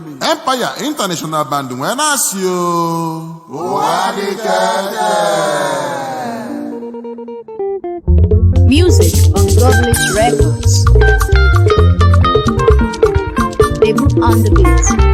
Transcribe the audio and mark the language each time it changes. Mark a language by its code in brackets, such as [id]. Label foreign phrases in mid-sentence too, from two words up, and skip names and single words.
[ig] Empire International Band wee na-asị o. Ụwa dịka eze. [en] Music on Godly Records. They move on the beat.